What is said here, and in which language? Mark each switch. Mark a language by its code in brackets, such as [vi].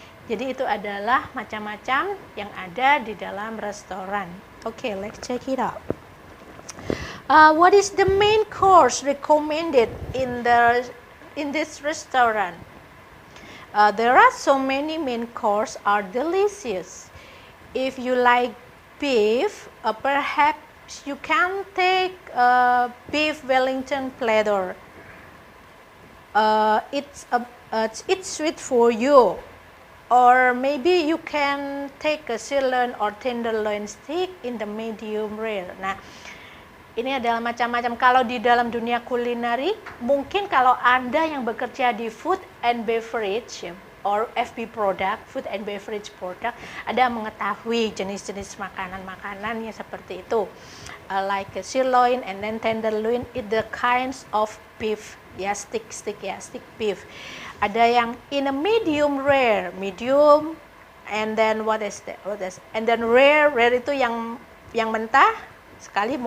[id] Jadi itu adalah macam-macam yang ada di dalam restoran. [en] Okay, let's check it out. What is the main course recommended in this restaurant? There are so many main course are delicious. If you like beef, perhaps you can take beef Wellington platter. It's sweet for you. Or maybe you can take a sirloin or tenderloin steak in the medium rare. [id] Nah, ini adalah macam-macam. Kalau di dalam dunia kulineri, mungkin kalau Anda yang bekerja di [en] food and beverage or FB product, food and beverage product, [id] Anda mengetahui jenis-jenis makanan-makanan yang seperti itu. [en] Like a sirloin and then tenderloin, it the kinds of beef, ya stick beef. [id] Ada yang [en] in a medium rare, and then what is that? And then rare [id] itu yang mentah sekali.